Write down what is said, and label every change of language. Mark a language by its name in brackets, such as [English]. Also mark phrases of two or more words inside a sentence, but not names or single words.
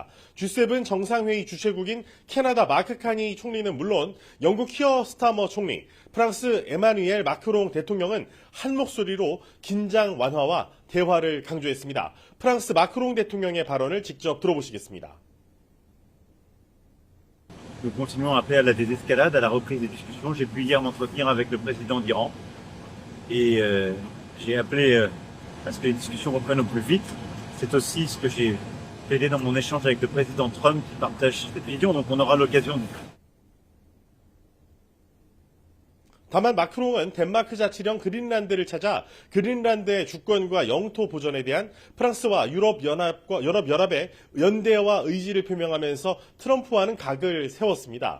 [Korean] G7 정상회의 주최국인 캐나다 마크 카니 총리는 물론 영국 키어 스타머 총리, 프랑스 에마뉘엘 마크롱 대통령은 한 목소리로 긴장 완화와 대화를 강조했습니다. 프랑스 마크롱 대통령의 발언을 직접 들어보시겠습니다. [French] Nous continuons à appeler à la désescalade, à la reprise des discussions. J'ai pu hier m'entretenir avec le président d'Iran et j'ai appelé à ce que les discussions reprennent au plus vite. C'est aussi ce que j'ai plaidé dans mon échange avec le président Trump qui partage cette vision, donc on aura l'occasion de... [Korean] 다만 마크롱은 덴마크 자치령 그린란드를 찾아 그린란드의 주권과 영토 보전에 대한 프랑스와 유럽연합의 연대와 의지를 표명하면서 트럼프와는 각을 세웠습니다.